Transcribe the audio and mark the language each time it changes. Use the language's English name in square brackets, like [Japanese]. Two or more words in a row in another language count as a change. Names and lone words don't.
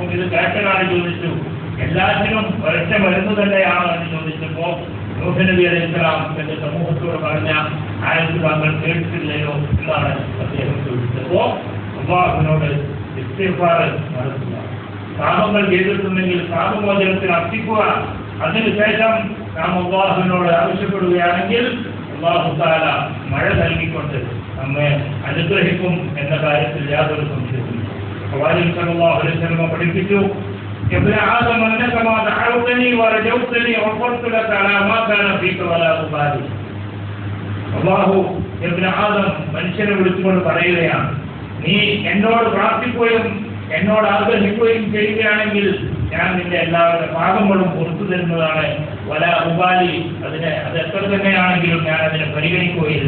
[Malayalam] ഇത് കേട്ടനാണ് ചോദിച്ചു, എല്ലാത്തിനും ഒരൊറ്റ മരുന്ന് തന്നെയാണ് എന്ന് ചോദിച്ചപ്പോ നൂഹ് നബി അലൈഹിസ്സലാം തന്റെ സമൂഹത്തോട് പറഞ്ഞ ആയത്ത് താങ്കൾ കേട്ടിട്ടില്ലയോ എന്നാണ് അദ്ദേഹം ചോദിച്ചപ്പോ അല്ലാഹുവിനോട് ഇസ്തിഗ്ഫാർ നടത്തുക, പാപങ്ങൾ ചെയ്തിട്ടുണ്ടെങ്കിൽ പാപമോചനത്തിന് അർപ്പിക്കുക. അതിനുശേഷം നാം അല്ലാഹുവിനോട് ആവശ്യപ്പെടുകയാണെങ്കിൽ അല്ലാഹു തആല മഴ നൽകിക്കൊണ്ട് നമ്മെ അനുഗ്രഹിക്കും എന്ന കാര്യത്തിൽ യാതൊരു സംശയവുമില്ല. പ്രവാചകൻ [Arabic] صلى الله عليه وسلم [Malayalam] പഠിപ്പിച്ചു, [Arabic] ابن آدم أنك ما دعوتني ورجوتني غفرت لك على ما كان فيك ولا أبالي. [Malayalam] അല്ലാഹു [Arabic] ابن آدم [Malayalam] മനുഷ്യനെ വിളിച്ചുകൊണ്ട് പറയുകയാണ്, നീ എന്നോട് പ്രാർത്ഥിക്കുകയും എന്നോട് ആഗ്രഹിക്കുകയും ചെയ്യുകയാണെങ്കിൽ ഞാൻ നിന്റെ എല്ലാവരുടെ പാപങ്ങളും പുറത്തു തരുന്നതാണ്. [Arabic] ولا أبالي, [Malayalam] അത് എത്ര തന്നെയാണെങ്കിലും ഞാൻ അതിനെ പരിഗണിക്കുകയില്ല.